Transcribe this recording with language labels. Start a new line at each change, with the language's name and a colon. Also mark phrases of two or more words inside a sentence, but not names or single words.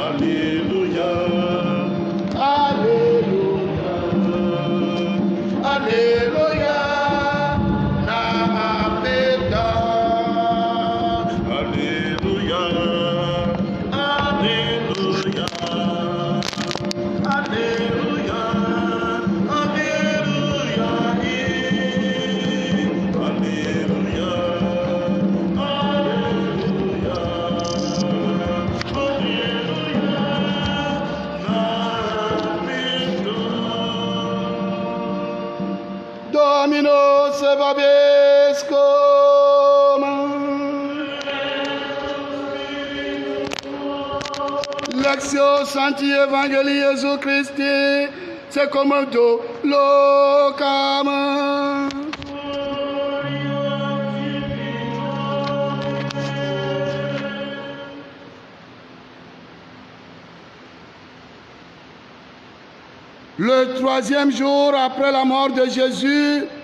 Latin: Alléluia, Alléluia, Alléluia, Napeta. Alléluia, Alléluia, Alléluia, Alléluia, Alléluia, Alléluia, Dominus vobiscum. Lectio Sancti Evangelii Jesu Christi secondo Lucam.
French: Le troisième jour après la mort de Jésus,